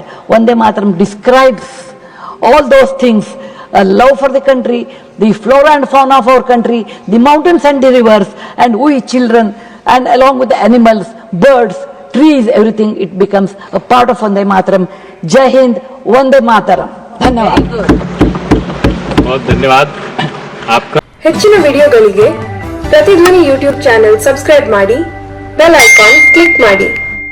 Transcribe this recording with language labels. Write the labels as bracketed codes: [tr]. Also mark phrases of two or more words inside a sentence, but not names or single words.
[en] Vande Mataram describes all those things, a love for the country, the flora and fauna of our country, the mountains and the rivers, and we children, and along with the animals, birds, trees, everything, it becomes a part of Vande Mataram. [hi] जय हिंद, Vande Mataram. Dhanyavad. बहुत धन्यवाद आपका. [kn] ಹೆಚ್ಚಿನ ವಿಡಿಯೋಗಳಿಗೆ ಪ್ರತಿಧ್ವನಿ ಯೂಟ್ಯೂಬ್ ಚಾನೆಲ್ ಸಬ್ಸ್ಕ್ರೈಬ್ ಮಾಡಿ, ಬೆಲ್ ಐಕಾನ್ ಕ್ಲಿಕ್ ಮಾಡಿ.